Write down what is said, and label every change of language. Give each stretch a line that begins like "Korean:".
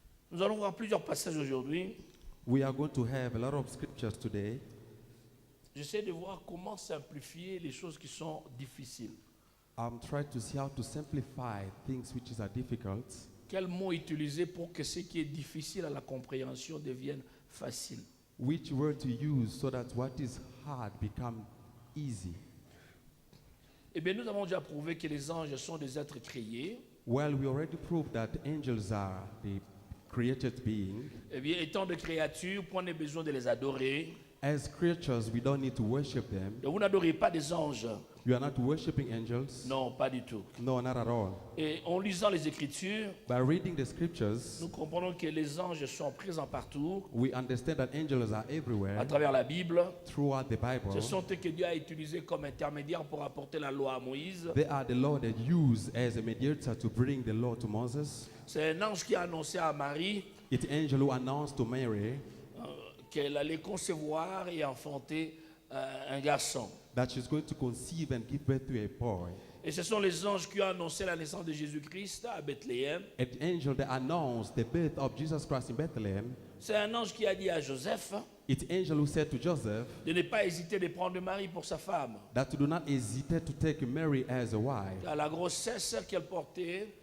French: Nous allons voir plusieurs passages aujourd'hui.
English: We are going to have a lot of scriptures today.
French: J'essaie de voir comment simplifier les choses qui sont difficiles.
English: I'm trying to see how to simplify things which are difficult.
French: Quel mot utiliser pour que ce qui est difficile à la compréhension devienne facile?
English: Which word to use so that what is hard become easy.
French: Eh bien, nous avons déjà prouvé que les anges sont des êtres créés.
English: Well, we already proved that angels are the created being.
French: Eh bien, étant des créatures, point de besoin de les adorer.
English: As creatures, we don't need to worship them.
French: Et vous n'adorez pas des anges.
English: You are not worshiping angels.
French: Non, pas du tout.
English: No, not at all.
French: Et en lisant les Écritures,
English: By reading the scriptures,
French: nous comprenons que les anges sont présents partout,
English: we understand that angels are everywhere
French: à travers la Bible.
English: throughout the Bible.
French: Ce sont eux que Dieu a utilisés comme intermédiaires pour apporter la loi à Moïse.
English: They are the Lord that used as a mediator to bring the law to Moses.
French: C'est un ange qui a annoncé à Marie
English: It's the angel who announced to Mary
French: qu'elle allait concevoir et enfanter un garçon.
English: that she's going to conceive and give birth to a boy.
French: Et ce sont les anges qui ont annoncé la naissance de Jésus-Christ à Bethléem.
English: An angel that announced the birth of Jesus Christ in Bethlehem.
French: C'est un ange qui a dit à Joseph
English: It's the angel who said to Joseph
French: de ne pas hésiter de prendre Marie pour sa femme.
English: that to do not hesitate to take Mary as a wife.
French: Car la grossesse qu'elle portait